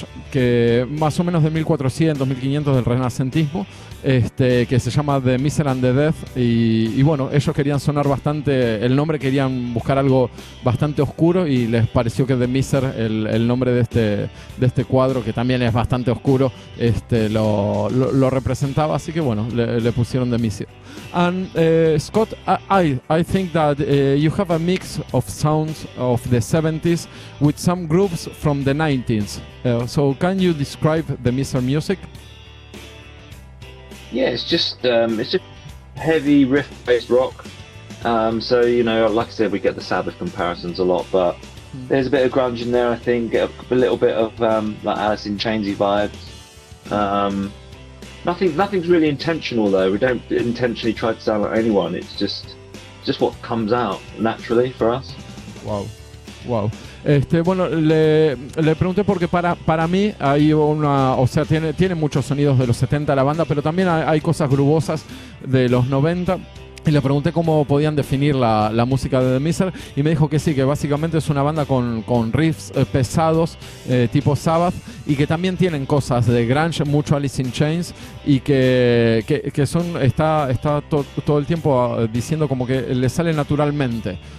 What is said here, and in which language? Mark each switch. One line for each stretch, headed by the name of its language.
Spanish: que más o menos de 1400, 1500 del renacentismo, que se llama The Miser and the Death, y bueno, ellos querían sonar bastante, el nombre querían buscar algo bastante oscuro, y les pareció que The Miser, el nombre de este cuadro, que también es bastante oscuro, lo representaba, así que bueno, le pusieron The Miser.
English: And Scott, I think that you have a mix of sounds of the 70s with some groups from the 90s. So can you describe the Miser music? Yeah, it's just heavy riff-based rock. So like I said, we get the Sabbath comparisons a lot, but there's a bit of grunge in there. I think get a little bit of like Alice in Chainsy vibes. Nothing's really intentional though. We don't intentionally try to sound like anyone. It's just what comes out naturally for us. Wow.
Spanish: Bueno, le pregunté porque para mí hay tiene muchos sonidos de los 70 la banda, pero también hay cosas grubosas de los 90. Y le pregunté cómo podían definir la música de The MISER y me dijo que sí, que básicamente es una banda con riffs pesados tipo Sabbath y que también tienen cosas de grunge, mucho Alice in Chains y que está todo el tiempo diciendo como que le sale naturalmente.